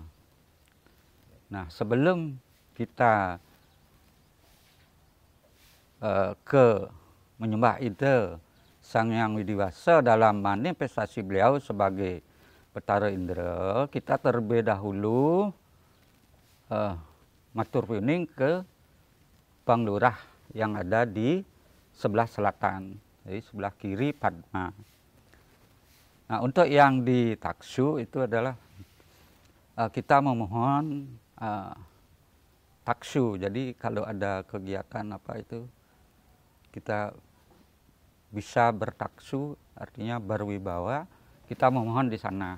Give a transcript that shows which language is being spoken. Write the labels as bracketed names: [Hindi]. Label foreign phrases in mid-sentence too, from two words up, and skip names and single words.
[Indonesian] Nah, sebelum kita ke menyembah Ida Sang Hyang Widiwasa dalam manifestasi beliau sebagai Betara Indra, kita terlebih dahulu [Balinese] matur puning [Indonesian] ke Panglurah yang ada di sebelah selatan, jadi sebelah kiri Padma. Nah, untuk yang di Taksu itu adalah kita memohon Taksu. Jadi kalau ada kegiatan apa itu kita bisa bertaksu, artinya berwibawa, kita memohon di sana.